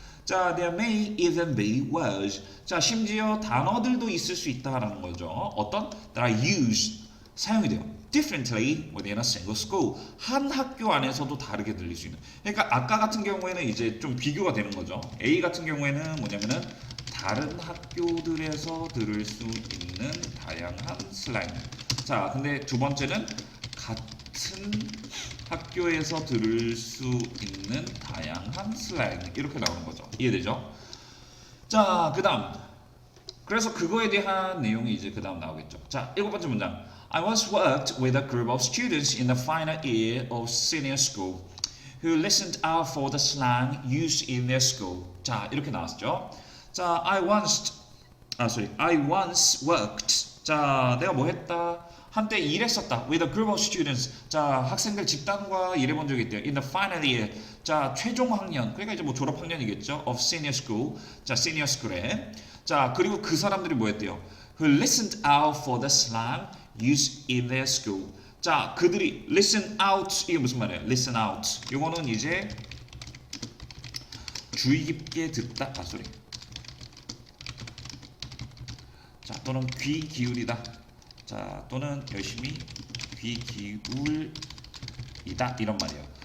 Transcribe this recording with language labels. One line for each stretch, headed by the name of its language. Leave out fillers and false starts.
English: 자, there may even be words.
Korean: 자, 심지어 단어들도 있을 수 있다라는 거죠. 어떤?
English: That are used.
Korean: 사용이 돼요.
English: differently within a single school.
Korean: 한 학교 안에서도 다르게 들릴 수 있는. 그러니까 아까 같은 경우에는 이제 좀 비교가 되는 거죠. A 같은 경우에는 뭐냐면은 다른 학교들에서 들을 수 있는 다양한 슬랭. 자, 근데 두 번째는 같은 학교에서 들을 수 있는 다양한 슬랭. 이렇게 나오는 거죠. 이해되죠? 자, 그 다음. 그래서 그거에 대한 내용이 이제 그 다음 나오겠죠. 자, 7번째 문장.
English: I once worked with a group of students in the final year of senior school who listened out for the slang used in their school.
Korean: 자, 이렇게 나왔죠. 자,
English: I once worked.
Korean: 자, 내가 뭐 했다? 한때 일했었다.
English: With a group of students.
Korean: 자, 학생들 집단과 일해본 적이 있대요.
English: In the final year. 자,
Korean: 최종 학년. 그러니까 이제 뭐 졸업 학년이겠죠.
English: Of senior school.
Korean: 자, senior school에. 자, 그리고 그 사람들이 뭐 했대요?
English: Who listened out for the slang used in their school.
Korean: 자, 그들이 listen out. 이게 무슨 말이에요? listen out. 이거는 이제 주의 깊게 듣다. 자, 또는 귀 기울이다. 자, 또는 열심히 귀 기울이다 이런 말이에요.